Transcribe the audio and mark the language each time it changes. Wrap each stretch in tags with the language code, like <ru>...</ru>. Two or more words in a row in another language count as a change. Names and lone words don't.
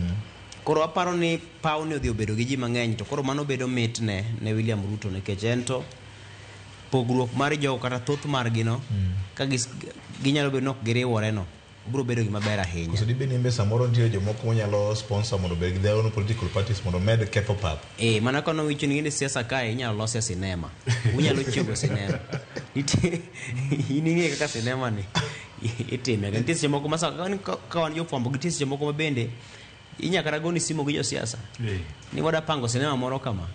<luo>Koro aparo ni paw ne odhi obedo gi ji mang'eny, to koro mano bedo mit ne William Ruto, nikech ento pogruok mar jogo kata thoth margi no ka ginyalo bedo nok giriwore no biro bedo gima ber ahinya. So dibe nimbe samoro nitie jomoko monyalo sponsor mondo bed</luo> <en>their own political parties</en> <luo>mondo med ketho pap. Mana kono wicho ni ginde siasa kae inyalo losie sinema. Unyalo chiego sinema. Nitie ininge kaka sinema ni itime. Nitie jomoko masa ka wan jofwambo, nitie jomoko mabende inyaka ragoni simo gi jo siasa. Ni wada pango sinema moro kama.</luo>